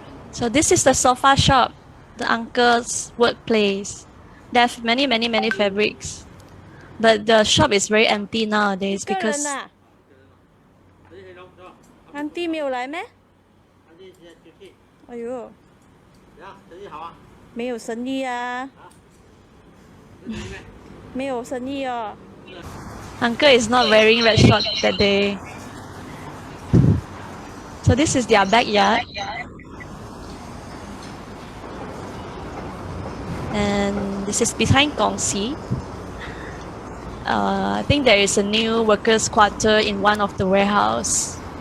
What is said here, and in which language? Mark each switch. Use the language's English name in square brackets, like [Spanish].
[English] So this is the sofa shop, the uncle's workplace. They have many fabrics. But the shop is very empty nowadays because... [Chinese] Auntie 没有来咩？哎呦，没有生意啊，没有生意哦。 [English] Uncle is not wearing red short that day. So this is their backyard. And this is behind Gongxi. I think there is a new workers' quarter in one of the warehouse.